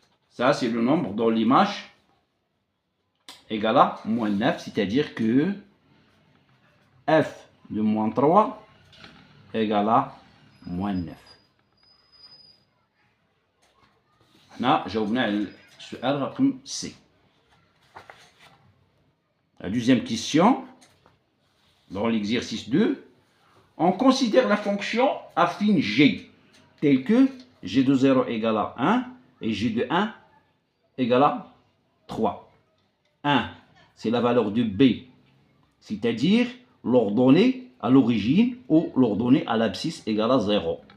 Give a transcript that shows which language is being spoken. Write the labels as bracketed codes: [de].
[fr] Ça, c'est le nombre dont l'image égale à moins 9, c'est-à-dire que f de moins 3 égale à moins 9. [ar] هنا جاوبنا على السؤال رقم C. [fr] La deuxième question, dans l'exercice 2, on considère la fonction affine G, telle que G de 0 égale à 1 et G de 1 égale à 3. 1, c'est la valeur de B, c'est-à-dire l'ordonnée à l'origine ou l'ordonnée à l'abscisse égale à 0.